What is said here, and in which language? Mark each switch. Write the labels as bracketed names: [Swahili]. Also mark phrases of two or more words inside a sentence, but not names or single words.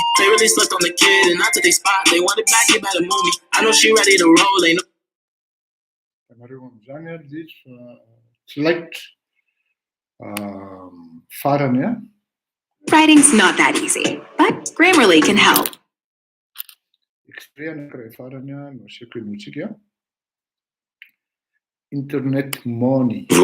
[English] They really slipped on the kid and I took their spot. They want it back, you better move me. I know she ready to roll, ain't no. [Malagasy] Select farany [English] Writing's not that easy, but Grammarly can help. [Malagasy] extrait anankiray farany no asiako enotsika [English] internet money.